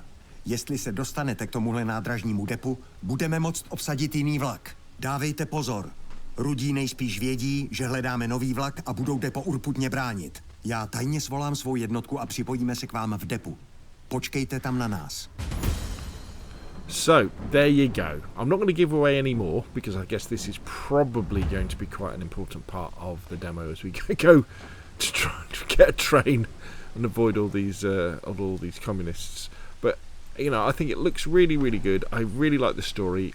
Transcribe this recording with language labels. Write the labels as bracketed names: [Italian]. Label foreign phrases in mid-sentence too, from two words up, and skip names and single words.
[Czech] Jestli se dostanete k tomuhle nádražnímu depu, budeme moct obsadit jiný vlak. Dávejte pozor. Rudí nejspíš vědí, že hledáme nový vlak a budou depo urputně bránit. Já tajně svolám svou jednotku a připojíme se k vám v depu. Počkejte tam na nás. [English] So there you go. I'm not going to give away any more because I guess this is probably going to be quite an important part of the demo as we go to try to get a train and avoid all these communists. But you know, I think it looks really, really good. I really like the story.